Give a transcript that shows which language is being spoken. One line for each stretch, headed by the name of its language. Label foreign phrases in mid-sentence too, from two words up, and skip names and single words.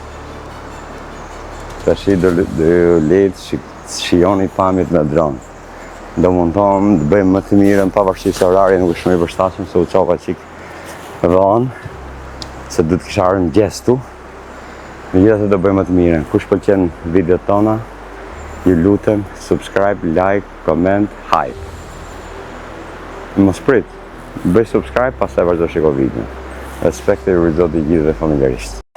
Albanian: Tash do lejt shijoni pamjet me dron. Do mundohem të bëjmë më të mirën pavarësisht se orari nuk është më i përshtatshëm, se u çoka çik vonë, se do të kisha ardhur mëngjes tu. Megjithatë do bëjmë më të mirën. Kush pëlqen videot tona, ju lutem
English: subscribe, like, comment, hype.
Albanian: Mos prit, bëj subscribe pastaj vazhdo shiko videon. Respekt e rizoti gjithëve familjarisht.